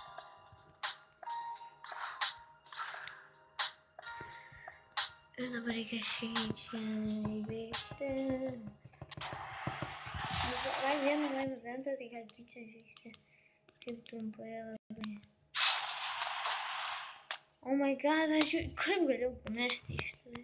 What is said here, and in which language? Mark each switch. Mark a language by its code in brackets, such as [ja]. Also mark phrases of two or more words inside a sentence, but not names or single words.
[lt] Ir dabar reikia šį čia įveikti. Vieną live eventą reikia čia žaisti. Kaip trumpai labai. [en] Oh my god, [lt] aš kaip galiu pamesti šitą.